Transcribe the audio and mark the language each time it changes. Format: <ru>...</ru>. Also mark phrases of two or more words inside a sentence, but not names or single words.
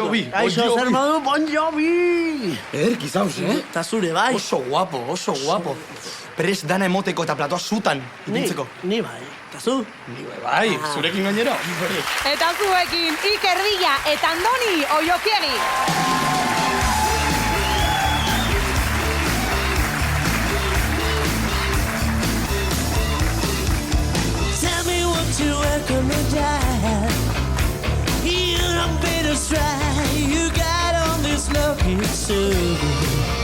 <eu>Kaixo, zer modu, Bon Jovi! Ederki zauz, Eta zure, bai. Oso guapo. Prest dana emoteko eta platoa zutan ipintzeko. Ni bai. Eta zu? Ni bai, zurekin gainero. Eta zuekin, Iker Villa eta Andoni Oiokiegi.</eu> <en>Tell me what you were gonna die. You don't better try. You got all this love, it's so good.</en>